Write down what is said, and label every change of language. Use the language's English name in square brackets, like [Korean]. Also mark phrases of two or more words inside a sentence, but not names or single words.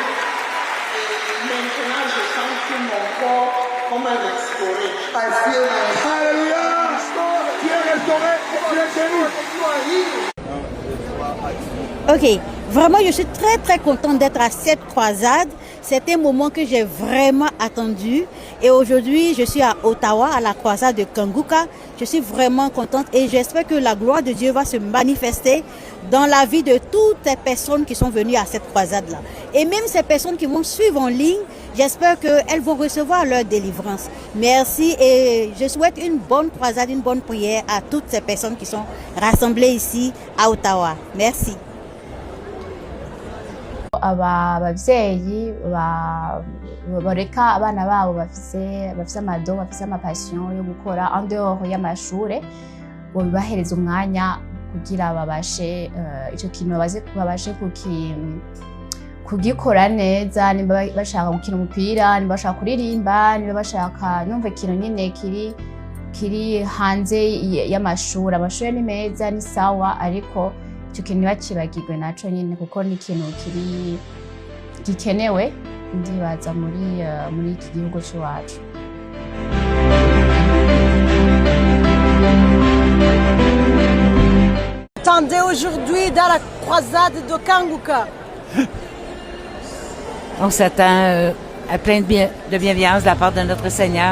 [English] I feel like, hallelujah! [French] Tu es restauré, tu es Ok, guéri. vraiment je suis très très contente d'être à cette croisade. C'est un moment que j'ai vraiment attendu. Et aujourd'hui, je suis à Ottawa, à la croisade de Kanguka. Je suis vraiment contente et j'espère que la gloire de Dieu va se manifester dans la vie de toutes ces personnes qui sont venues à cette croisade-là. Et même ces personnes qui vont suivre en ligne, j'espère qu'elles vont recevoir leur délivrance. Merci et je souhaite une bonne croisade, une bonne prière à toutes ces personnes qui sont rassemblées ici à Ottawa. Merci. [Rundi] ababyeyi bareka abana babo bafise amado bafise amapassion yo gukora [French] en dehors [Rundi] y'amashure bobibahereza umwanya kugira babashe ico kintu babashe kugikora neza, nimba bashaka gukina umupira, nimba bashaka kuririmba, nimba bashaka numva ikintu nyine kiri hanze y'amashuri. Amashuri ni meza ni sawa, ariko icyo kintu bakibagirwe naco nyine kuko ni ikintu gikenewe ndibaza muri iki gihugu cyacu. [French] Attendez aujourd'hui dans la croisade de Kanguka. On s'attend à plein de bienveillance de la part de notre Seigneur.